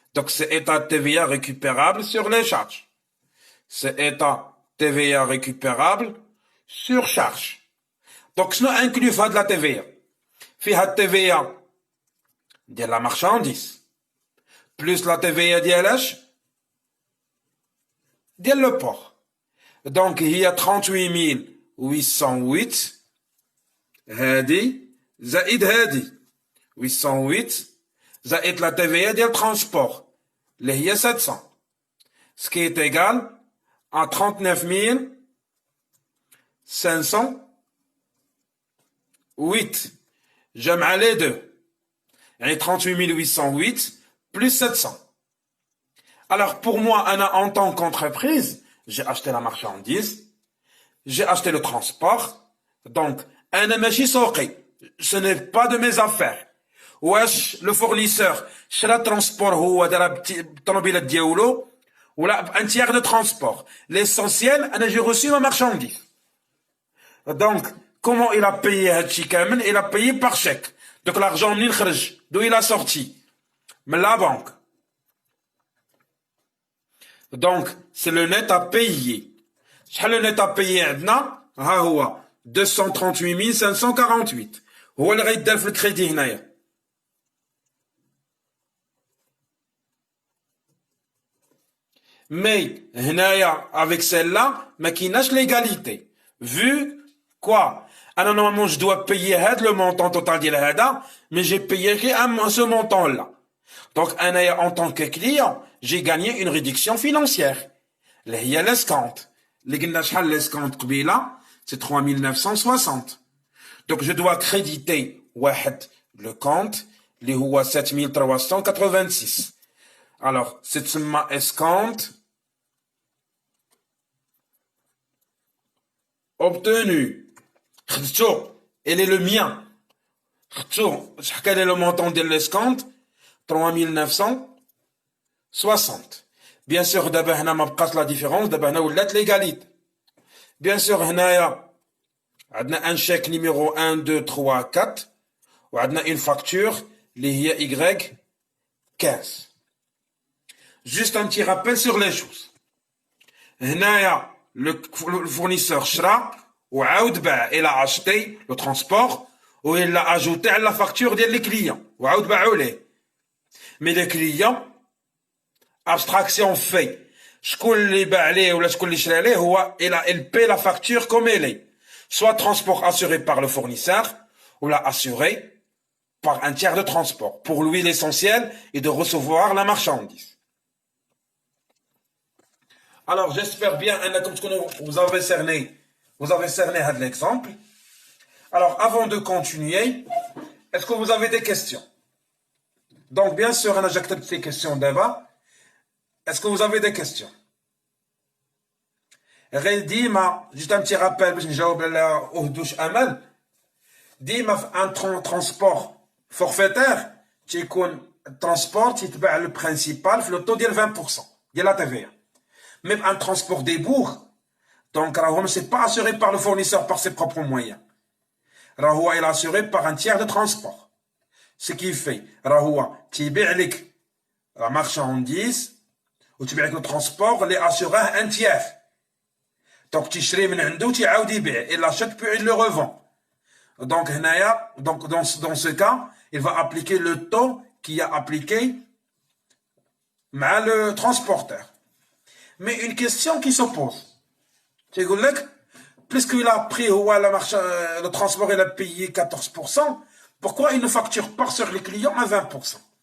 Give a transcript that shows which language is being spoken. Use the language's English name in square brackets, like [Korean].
[French] Donc, c'est état TVA récupérable sur les charges. C'est état TVA récupérable sur charge. Donc, [Arabic] شنو [French] inclut [Arabic] في هاد [French] la TVA? [Arabic] فيها [French] التVA ديال la marchandise plus la TVA ديال le port. [Arabic] Donc, هي 38808 هادي زائد هادي 808 زائد [French] la TVA [Arabic] ديال transport اللي هي 700. [French] Ce qui est égal à 39 508. [Arabic] جمع [French] les deux. [Arabic] يعني [French] 38 808 plus 700. Alors pour moi, en tant qu'entreprise, j'ai acheté la marchandise, j'ai acheté le transport. [Arabic] Donc, ماشي سوقي. [French] Ce n'est pas de mes affaires. [Arabic] واش [French] le fournisseur [Arabic] شرا transport هو دار بالطوموبيلات ديالو ولا [French] un tiers de transport. L'essentiel, j'ai reçu ma marchandise. Donc, comment il a payé هادشي كامل? Il a payé par chèque. Donc l'argent [Arabic] منين خرج؟ [French] d'où il a sorti? [Arabic] من [French] la banque. Donc, c'est le net à payer. [Arabic] شحال [French] le net à payer [Arabic] عندنا؟ ها هو 238 548. هو اللي غيدار في الكريدي هنايا. [French] Mais [Arabic] هنايا [French] avec celle-là [Arabic] ما كايناش [French] l'égalité. Vu quoi? Alors normalement je dois payer le montant total [Arabic] ديال هذا, [French] mais j'ai payé ce montant-là. Donc en tant que client, j'ai gagné une réduction financière. [Arabic] اللي هي l'escompte. اللي قلنا شحال l'escompte قبيله? [French] C'est 3960. Donc je dois créditer [Arabic] واحد [French] le compte [Arabic] اللي هو [French] 7386. Alors c'est ma escompte obtenu. [Arabic] خدتو, [French] elle est le mien. خدتو, quel est le montant de l'escompte? 3960. Bien sûr, d'abord, [Arabic] هنا ما بقاش [French] la différence, d'abord, [Arabic] هنا ولات [French] l'égalité. Bien sûr, [Arabic] هنايا عندنا [French] un chèque numéro 1, 2, 3, 4 [Arabic] وعندنا [French] une facture [Arabic] اللي هي [French] Y15. Juste un petit rappel sur les choses. [Arabic] هنايا le fournisseur شرا وعاود باع. [French] Il a acheté le transport ou il l'a ajouté à la facture des clients [Arabic] وعاود باعو ليه. [French] Mais les clients, abstraction fait. [Arabic] شكون اللي باع ليه ولا شكون اللي شرا ليه هو [French] il paie la facture comme elle est. Soit transport assuré par le fournisseur ou la assuré par un tiers de transport. Pour lui, l'essentiel est de recevoir la marchandise. Alors, j'espère bien que vous avez cerné l'exemple. Alors, avant de continuer, est-ce que vous avez des questions? Donc, bien sûr, j'accepte ces questions d'abord. Est-ce que vous avez des questions? [Arabic] ديما [French] juste un petit rappel [Arabic] باش نجاوب على وهدوش امل. [French] ديما في ان ترونسبور فورفيتير تيكون الترونسبور تيتبع لو برينسيبال في لو طو ديال 20% ديال لا تي في. Même un transport des bourgs, donc [Arabic] راهو [French] c'est pas assuré par le fournisseur par ses propres moyens. راهو il est assuré par un tiers de transport. Ce qui fait [Arabic] راهو تيبيع لك la marchandise وتبيع لك [French] le transport اللي assuré un tiers. [Arabic] Donc تشري من عنده تيعاود يبيع. [French] Il l'achète puis il le revend. Donc [Arabic] هنايا [French] donc dans ce cas, il va appliquer le taux qui a appliqué le transporteur. Mais une question qui se pose. Tu dis, puisqu'il a pris le transport, il a payé 14%, pourquoi il ne facture pas sur les clients à 20%?